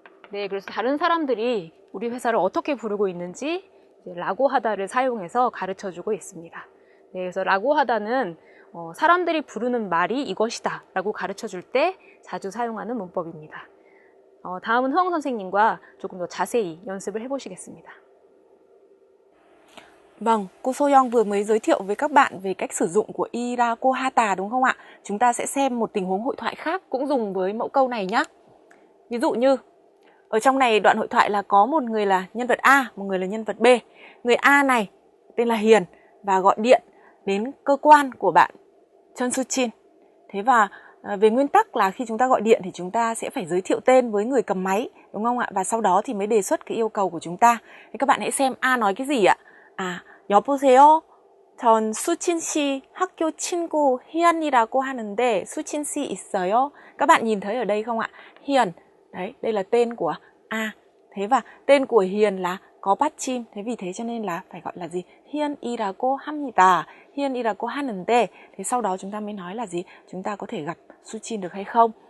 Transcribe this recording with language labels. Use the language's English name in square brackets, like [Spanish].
[Korean] 네, 그래서 다른 사람들이 우리 회사를 어떻게 부르고 있는지 라고 하다를 사용해서 가르쳐주고 있습니다. 네, 그래서 라고 하다는 사람들이 부르는 말이 이것이다 라고 가르쳐줄 때 자주 사용하는 문법입니다. 다음은 흐엉 선생님과 조금 더 자세히 연습을 해보시겠습니다. [Vietnamese] Vâng, cô Soyoung vừa mới giới thiệu với các bạn về cách sử dụng của Irako Hata đúng không ạ? Chúng ta sẽ xem một tình huống hội thoại khác cũng dùng với mẫu câu này nhé. Ví dụ như ở trong này đoạn hội thoại là có một người là nhân vật A, một người là nhân vật B. Người A này tên là Hiền và gọi điện đến cơ quan của bạn Chun Soo Chin. Thế và về nguyên tắc là khi chúng ta gọi điện thì chúng ta sẽ phải giới thiệu tên với người cầm máy, đúng không ạ? Và sau đó thì mới đề xuất cái yêu cầu của chúng ta. Thế các bạn hãy xem A nói cái gì ạ? [Korean] 여보세요. 전 수친 씨 학교 친구 희연이라고 하는데 수친 씨 있어요? [Vietnamese] Các bạn nhìn thấy ở đây không ạ? Hiền. Đấy, đây là tên của A. Thế và tên của Hiền là có 받침. Thế vì thế cho nên là phải gọi là gì? [Korean] 희연이라고 합니다. 희연이라고 하는데. [Vietnamese] Thế sau đó chúng ta mới nói là gì? Chúng ta có thể gặp Suchin được hay không?